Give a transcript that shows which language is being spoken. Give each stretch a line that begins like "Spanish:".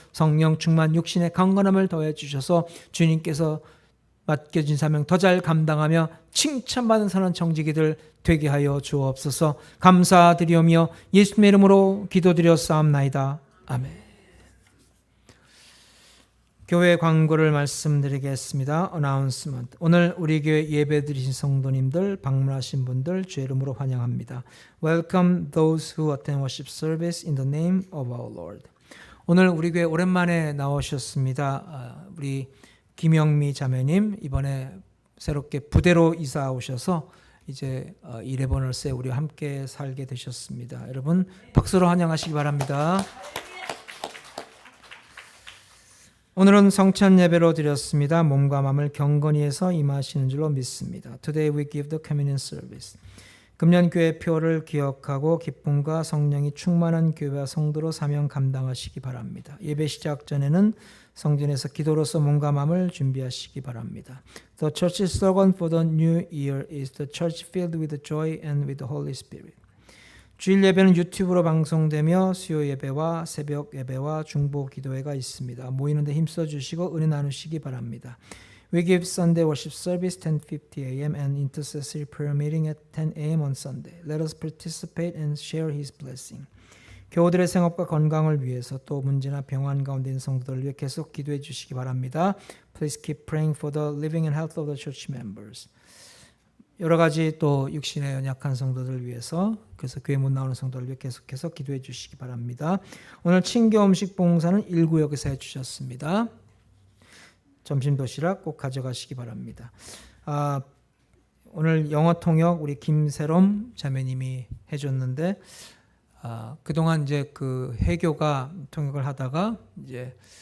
Korean: 성령 충만 육신의 강건함을 더해 주셔서 주님께서 맡겨진 사명 더 잘 감당하며 칭찬받는 사는 정직이들 되게 하여 주옵소서. 감사드리오며 예수님의 이름으로 기도드렸사옵나이다. 아멘. 교회 광고를 말씀드리겠습니다.
English: Announcement.
Korean: 오늘 우리 교회 예배드리신 성도님들, 방문하신 분들 주의 이름으로 환영합니다.
English: Welcome those who attend worship service in the name of our Lord.
Korean: 오늘 우리 교회 오랜만에 나오셨습니다. 우리 김영미 자매님 이번에 새롭게 부대로 이사 오셔서 이제 이레버널스에 우리와 함께 살게 되셨습니다. 여러분 박수로 환영하시기 바랍니다. 오늘은 성찬 예배로 드렸습니다. 몸과 마음을 경건히 해서 임하시는 줄로 믿습니다.
English: Today we give the communion service.
Korean: 금년 교회 표를 기억하고 기쁨과 성령이 충만한 교회와 성도로 사명 감당하시기 바랍니다. 예배 시작 전에는 성전에서 기도로서 몸과 마음을 준비하시기 바랍니다.
English: The church slogan for the new year is the church filled with joy and with the Holy Spirit.
Korean: 주일 예배는 유튜브로 방송되며 수요 예배와 새벽 예배와 중보 기도회가 있습니다. 모이는 데 힘써 주시고 은혜 나누시기 바랍니다.
English: We give Sunday worship service 10:50 a.m. and intercessory prayer meeting at 10 a.m. on Sunday. Let us participate and share His blessing.
Korean: 교우들의 생업과 건강을 위해서 또 문제나 병환 가운데 있는 성도들을 위해 계속 기도해 주시기 바랍니다.
English: Please keep praying for the living and health of the church members.
Korean: 여러 가지 또 육신에 연약한 성도들을 위해서 그래서 교회 못 나오는 성도들을 위해 계속해서 기도해 주시기 바랍니다. 오늘 친교 음식 봉사는 1구역에서 해주셨습니다. 점심 도시락 꼭 가져가시기 바랍니다. 오늘 영어 통역 우리 김세롬 자매님이 해줬는데 그동안 이제 그 해교가 통역을 하다가 이제